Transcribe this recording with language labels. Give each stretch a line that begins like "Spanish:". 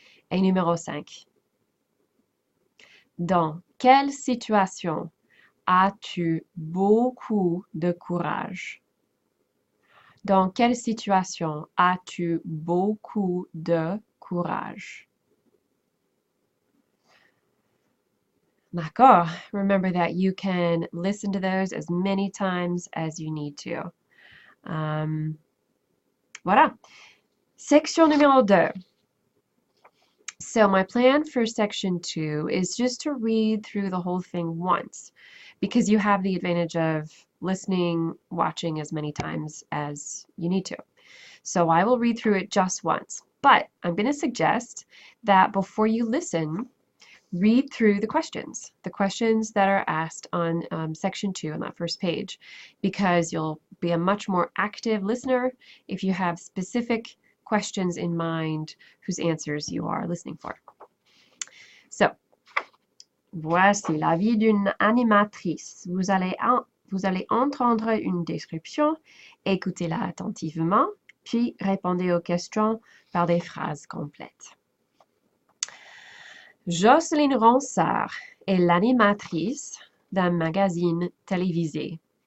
French: Et numéro 5. Dans quelle situation as-tu beaucoup de courage? Dans quelle situation as-tu beaucoup de courage? D'accord.
English: Remember that you can listen to those as many times as you need to. Voilà.
French: Section numéro 2.
English: So my plan for section 2 is just to read through the whole thing once because you have the advantage of listening, watching as many times as you need to. So I will read through it just once, but I'm going to suggest that before you listen, read through the questions that are asked on section 2 on that first page, because you'll be a much more active listener if you have specific questions in mind whose answers you are listening for.
French: So, voici la vie d'une animatrice. Vous allez entendre une description, écoutez-la attentivement, puis répondez aux questions par des phrases complètes. Jocelyne Ronsard est l'animatrice d'un magazine télévisé.